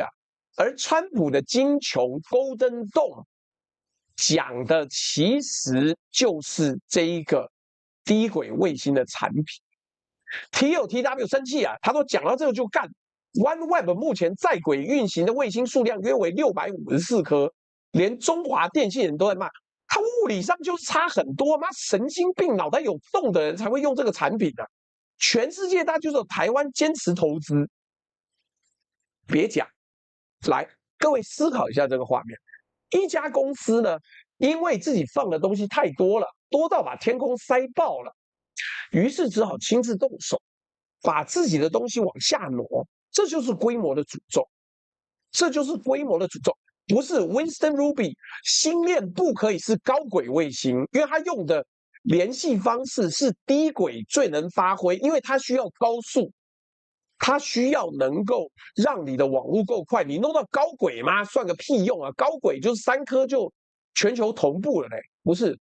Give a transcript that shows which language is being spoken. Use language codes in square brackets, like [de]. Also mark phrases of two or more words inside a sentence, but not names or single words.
[zh] 而川普的金球 Golden Dome 講的其實就是這一個低軌衛星的產品。TW 生氣啊，他都講到這個就幹。OneWeb 目前在軌運行的衛星數量約為654顆，連中華電信人都在罵，他物理上就差很多，媽神經病，腦袋有洞的人才會用這個產品的。全世界大家就是有台灣堅持投資，別講。來，各位思考一下這個畫面：一家公司呢，因為自己放的東西太多了，多到把天空塞爆了，於是只好親自動手，把自己的東西往下挪。這就是規模的詛咒，這就是規模的詛咒。不是 Winston Ruby 星鏈不可以是高軌衛星，因為它用的聯繫方式是低軌最能發揮，因為它需要高速。它需要能夠讓你的網絡夠快，你弄到高軌嗎？算個屁用啊！高軌就是3顆就全球同步了嘞，不是？